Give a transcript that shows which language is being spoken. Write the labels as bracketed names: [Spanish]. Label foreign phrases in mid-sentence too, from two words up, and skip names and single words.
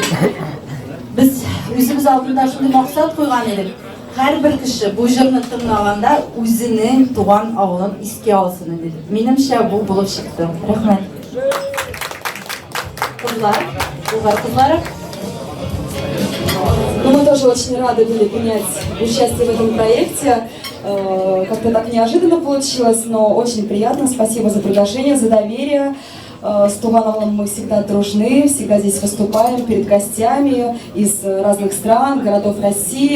[Tatar] Без үзебез алдында шундый максат куйган идек. Һәрбер кеше бу җырны тыңлаганда үзенең туган авылын искә алсын диде. Минемчә бу булып чыкты. Рәхмәт. Кызлар. [Russian] Мы тоже очень рады были принять участие в этом проекте. Как-то так неожиданно получилось, но очень приятно. Спасибо за приглашение, за доверие. С Тугановым мы всегда дружны, всегда здесь выступаем перед гостями из разных стран, городов России.